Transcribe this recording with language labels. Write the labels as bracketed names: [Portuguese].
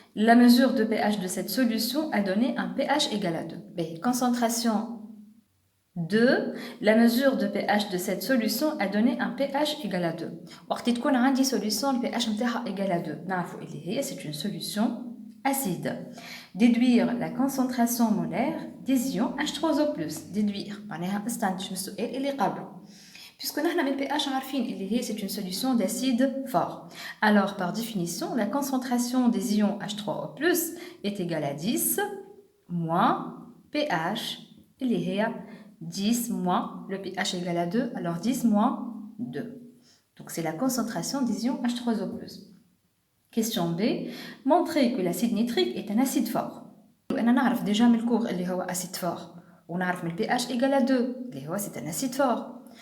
[French] La mesure de pH de cette solution a donné un pH égal à 2. B. Concentration 2. La mesure de pH de cette solution a donné un pH égal à 2. [Arabic] وقت تكون عندي [French] solution le pH [Arabic] نتاعها [French] égal à 2 [Arabic] نعرفوا اللي هي [French] c'est une solution acide. Déduire la concentration molaire des ions H3O+. [Arabic] Déduire معناها استنتج من السؤال اللي قبله. [French] Puisque nous avons le pH [Arabic] عارفين اللي هي [French] c'est une solution d'acide fort. Alors par définition, la concentration des ions H3O+ est égale à 10 moins pH [Arabic] اللي هي [French] 10 moins le pH égale à 2, alors 10 moins 2. Donc c'est la concentration des ions H3O+. Question B. Montrer que l'acide nitrique est un acide fort. [Arabic] أنا نعرف [French] déjà [Arabic] من الكور اللي هو [French] acide fort. [Arabic] ونعرف من [French] le pH égale à 2 [Arabic] اللي هو [French] c'est un acide fort.